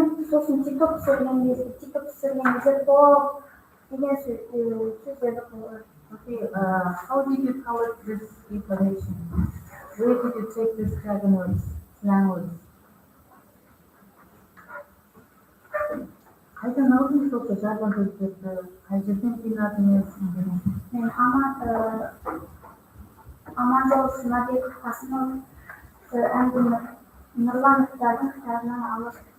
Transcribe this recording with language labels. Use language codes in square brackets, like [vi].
[kk] Сосын TikTok түсірген кезде поп деген сөздерді қолданамын. [en] Okay, how did you collect this information? Where did you take this jargon words, slang words? [kk] Қайдан алдыңыз осы жаргон сөздерді? Қай жерден жинадыңыз? Мен Аманжол Жұмабеков Қасымов әңгіме Нұрлановтардың кітабынан алып.